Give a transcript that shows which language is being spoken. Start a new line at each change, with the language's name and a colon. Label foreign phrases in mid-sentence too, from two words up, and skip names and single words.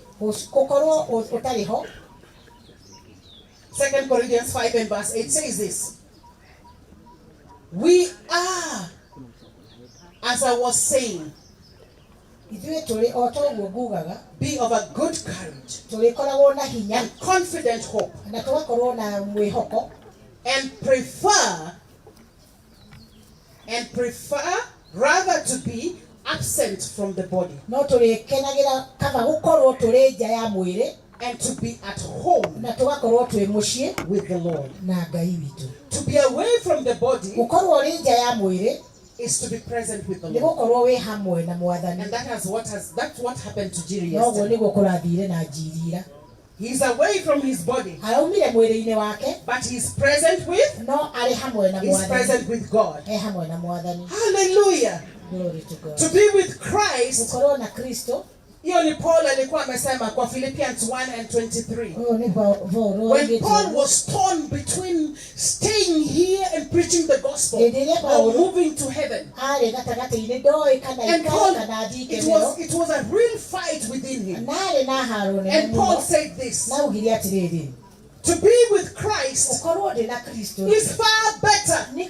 English: 2 Corinthians 5 and verse 8 says this: we are, as I was saying, be of a good courage and confident hope. and prefer rather to be absent from the body.
Kikuyu: No tulikenagĩra kaba gũkorwo tũrĩ nja ya mwĩrĩ
English: and to be at home
Kikuyu: na tũgakorwo twĩ mũciĩ
English: with the Lord.
Kikuyu: na Ngai witũ.
English: To be away from the body
Kikuyu: gũkorwo ũrĩ nja ya mwĩrĩ
English: is to be present with the
Kikuyu: nĩ
English: Lord.
Kikuyu: gũkorwo wĩ hamwe na Mwathani.
English: And that's what happened to Jiri
Kikuyu: noguo
English: yesterday.
Kikuyu: nĩguo kũrathire na Njirira.
English: He's away from his body,
Kikuyu: araumire mwĩrĩ-inĩ wake
English: but he's present with
Kikuyu: no arĩ hamwe na
English: he's
Kikuyu: Mwathani.
English: present with God.
Kikuyu: hamwe na Mwathani.
English: Hallelujah. Glory to God. To be with Christ.
Kikuyu: Gũkorwo na Kristo.
Swahili: Hiyo ni Paul alikuwa amesema kwa Philippians 1:23.
English: When Paul was torn between staying here and preaching the gospel or moving to heaven. And Paul, it was a real fight within him. And Paul said this: to be with Christ is far better.